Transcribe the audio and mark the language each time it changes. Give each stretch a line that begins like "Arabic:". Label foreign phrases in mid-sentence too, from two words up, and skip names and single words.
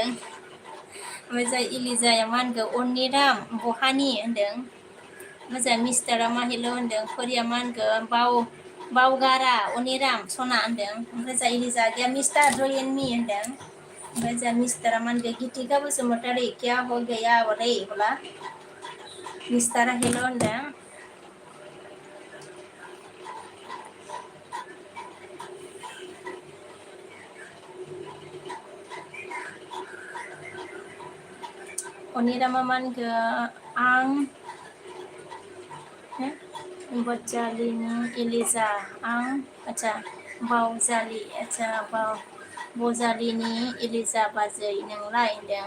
Bodo: ओमफ्राय जा इलिजाया मा होनखो अनिराम बहानि होनदों। ओमफ्राय जा मिस्टारा मा हेलौ होनदों। फोरिया मा होनखो बावगारा अनिराम सना होनदों। ओमफ्राय जा इलिजा आगैया मिस्टार जय एन मि होनदों। ओमफ्राय जा मिस्टारा मा होनखो गितिका बसुमतारी
Hindi: क्या हो गया रे
Bodo: बोला। मिस्टारा हेलौ होनदों। अनिरामा मा होनखो आं बजालिनि इलिजा आं आच्छा बावजालि आच्छा बजालिनि इलिजा बाजै नोंलाय होनदों।